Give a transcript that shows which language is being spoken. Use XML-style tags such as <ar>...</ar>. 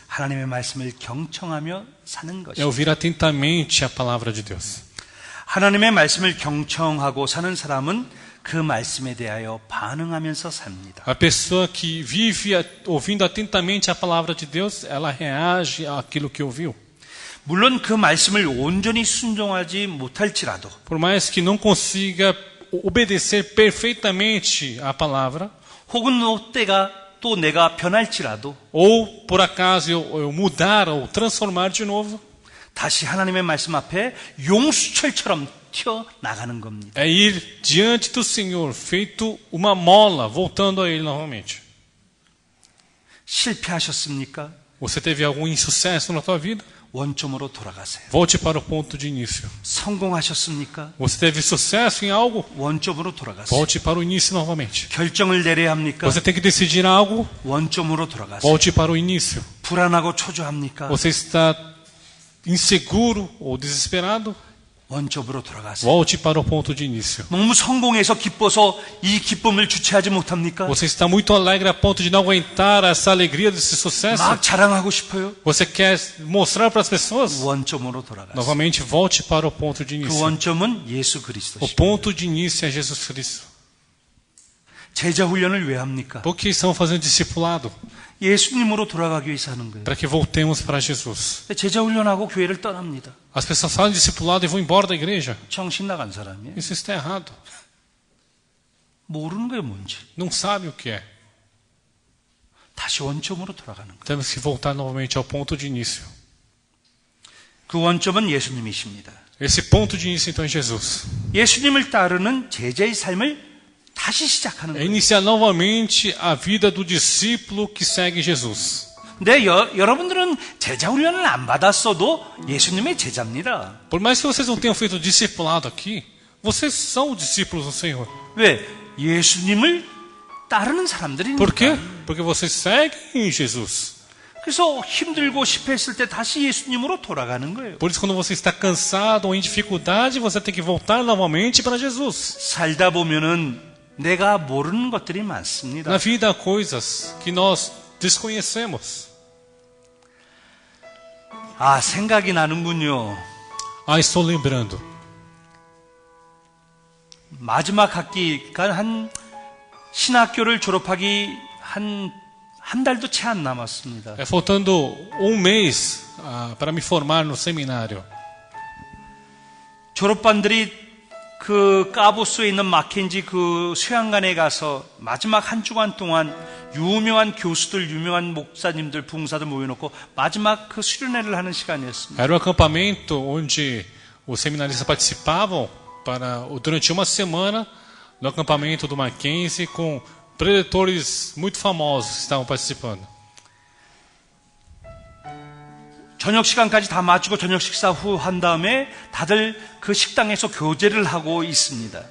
<ko>하나님의 말씀을 경청하며 사는</ko> <pt>É</pt> <ko>것입니다.</ko> <pt>ouvir atentamente a palavra de Deus.</pt> <ko>하나님의 말씀을 경청하고 사는 사람은 그 말씀에 대하여 반응하면서 삽니다.</ko> <pt>A pessoa que vive ouvindo atentamente a palavra de Deus, ela reage àquilo que ouviu.</pt> <ko>물론 그 말씀을 온전히 순종하지 못할지라도</ko> <pt>Por mais que não consiga obedecer perfeitamente à palavra,</pt> <ko>혹은 또 내가 변할지라도</ko> <pt>ou por acaso eu mudar ou transformar de novo,</pt> <ko>다시 하나님의 말씀 앞에 용수철처럼 튀어나가는 겁니다.</ko> <pt>é ir diante do Senhor, feito uma mola, voltando a Ele novamente.</pt> <ko>실패하셨습니까?</ko> <pt>Você teve algum insucesso na tua vida?</pt> <ko>원점으로 돌아가세요.</ko> <pt>Volte para o ponto de início.</pt> <ko>성공하셨습니까?</ko> <pt>Você teve sucesso em algo?</pt> <ko>원점으로 돌아가세요.</ko> <pt>Volte para o início novamente.</pt> <ko>결정을 내려야 합니까?</ko> <pt>Você tem que decidir algo?</pt> <ko>원점으로 돌아가세요.</ko> <pt>Volte para o início.</pt> <ko>불안하고 초조합니까?</ko> <pt>Você está inseguro ou desesperado?</pt> <ko>원점으로 돌아가세요.</ko> <pt>Volte para o ponto de início.</pt> <ko>너무 성공해서 기뻐서 이 기쁨을 주체하지 못합니까?</ko> <pt>Você está muito alegre a ponto de não aguentar essa alegria desse sucesso?</pt> <ko>막 자랑하고 싶어요?</ko> <pt>Você quer mostrar para as pessoas?</pt> <ko>원점으로 돌아가세요.</ko> <pt>Novamente, volte para o ponto de</pt> <ko>그</ko> <pt>início.</pt> <ko>원점은 예수</ko> <pt>O</pt> <ko>그리스도십니다.</ko> <pt>ponto de início é Jesus Cristo.</pt> <ko>제자 훈련을 왜 합니까?</ko> <pt>Por que estão fazendo discipulado?</pt> <ko>예수님으로 돌아가기 위해서 하는 거예요.</ko> <pt>Para que voltemos para Jesus.</pt> <ko>제자 훈련하고 교회를 떠납니다.</ko> <pt>As pessoas fazem discipulado e vão embora da igreja.</pt> <ko>정신 나간 사람이에요.</ko> <pt>Isso está errado.</pt> <ko>모르는 거예요, 뭔지.</ko> <pt>Não sabe o que é.</pt> <ko>다시 원점으로 돌아가는 거예요.</ko> <pt>Temos que voltar novamente ao ponto de início.</pt> <ko>그 원점은 예수님이십니다.</ko> <pt>Esse ponto de início então é Jesus.</pt> <ko>예수님을 따르는 제자의 삶을 다시 시작하는</ko> <pt>É</pt> <ko>거예요.</ko> <pt>iniciar novamente a vida do discípulo que segue Jesus.</pt> <ko>근데 여러분들은 제자 훈련을 안 받았어도 예수님의 제자입니다.</ko> <pt>Por mais que vocês não tenham feito discipulado aqui, vocês são discípulos do Senhor.</pt> <ko>왜? 예수님을 따르는 사람들이니까.</ko> <pt>Por quê? Porque vocês seguem Jesus.</pt> <ko>그래서 힘들고 실패했을 때 다시 예수님으로 돌아가는 거예요.</ko> <pt>Por isso, quando você está cansado ou em dificuldade, você tem que voltar novamente para Jesus.</pt> <ko>살다 보면은 내가 모르는 것들이 많습니다.</ko> <pt>Na vida há coisas que nós desconhecemos.</pt> <ko>생각이 나는군요.</ko> <pt>Estou lembrando.</pt> <ko>마지막 학기가 한 신학교를 졸업하기 한 달도 채 안 남았습니다.</ko> <pt>Faltando mês para me formar no seminário.</pt> <ko>졸업반들이 그 까보스에 있는 마켄지 그 수양관에 가서 마지막 한 주간 동안 유명한 교수들, 유명한 목사님들, 부흥사들 모여놓고 마지막 그 수련회를 하는 시간이었습니다.</ko> <pt>Era um acampamento onde os seminaristas participavam durante uma semana no acampamento do Mackenzie com preletores muito famosos que estavam participando.</pt> <ko>저녁 시간까지 다 마치고 저녁 식사 후 한 다음에 다들 그 식당에서 교제를 하고 있습니다.</ko>